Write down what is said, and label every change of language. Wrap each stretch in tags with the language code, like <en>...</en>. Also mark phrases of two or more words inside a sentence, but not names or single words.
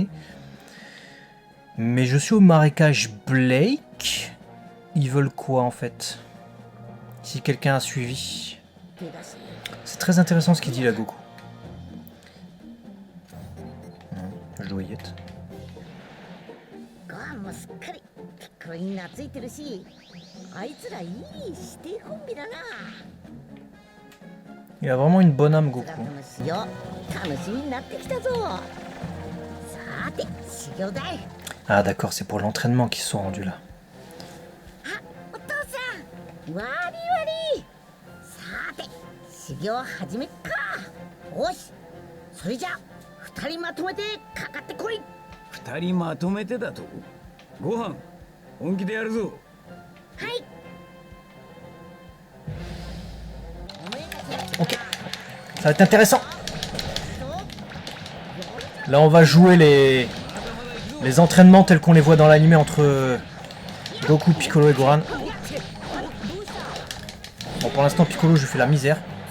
<fr>Mais je suis au marécage Blake. Ils veulent quoi en fait? Si quelqu'un a suivi. C'est très intéressant ce qu'il dit là, Goku. Je dois y être.</fr> <ja>ご飯もすっかりピッコロに懐いてるし、あいつらいい師弟コンビだな。</ja> <fr>Il a vraiment une bonne âme, Goku.</fr> <ja>楽しみになってきたぞ。さて修行だい。</ja> <fr>Ah d'accord, c'est pour l'entraînement qu'ils se sont rendus là.</fr> <ja>あ、お父さん、わり。さて修行始めっか。よし、それじゃ二人まとめてかかってこい。二人まとめてだとご飯本気でやるぞ。はい。</ja> <fr>Ok, ça va être intéressant. Là on va jouer les entraînements tels qu'on les voit dans l'anime entre Goku, Piccolo et Gohan. Bon pour l'instant Piccolo je lui fais la misère.</fr>